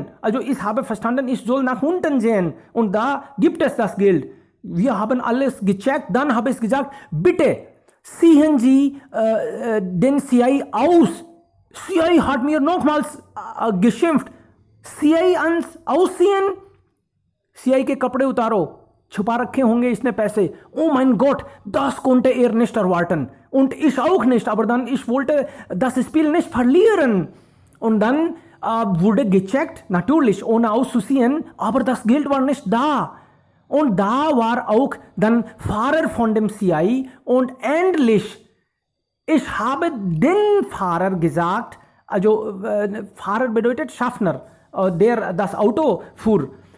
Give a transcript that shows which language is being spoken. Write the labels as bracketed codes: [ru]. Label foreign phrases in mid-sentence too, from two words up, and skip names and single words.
[de] Also ich habe verstanden, ich soll nach unten sehen und da gibt es das Geld. Wir haben alles gecheckt, dann habe ich gesagt, bitte ziehen Sie den CI aus. CI hat mir nochmals geschimpft. CI ausziehen, [hi] CI के कपड़े उतारो, छुपा रखे होंगे इसने पैसे. [de] Oh mein Gott, das konnte nicht erwarten. Und ich auch nicht, aber dann, ich wollte das Spiel nicht verlieren. Und dann wurde gecheckt, natürlich ohne auszuziehen, aber das Geld war nicht da. Und da war auch dann Fahrer von dem CI und endlich, ich habe den Fahrer gesagt, also Fahrer bedeutet Schaffner, der das Auto fuhr.